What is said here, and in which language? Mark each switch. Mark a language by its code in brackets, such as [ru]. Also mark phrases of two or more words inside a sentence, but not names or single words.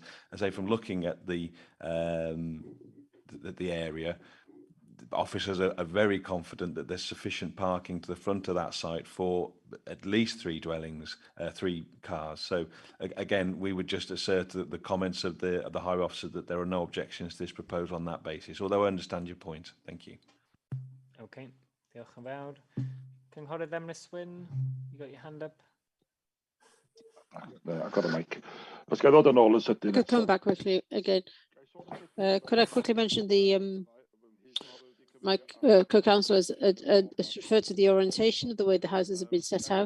[en] As I say, from looking at the area, officers are very confident that there's sufficient parking to the front of that site for at least 3 dwellings, 3 cars. So again, we would just assert that the comments of the highway officer that there are no objections to this proposal on that basis, although I understand your point. Thank you. [cy] Okay, diolch yn fawr. Cynghorydd LLWYN, [en] you got your hand up? I've got a mic. Let's get on all this. Could come back quickly again. Could I quickly mention the my co-councillor has referred to the orientation of the way the houses have been set out.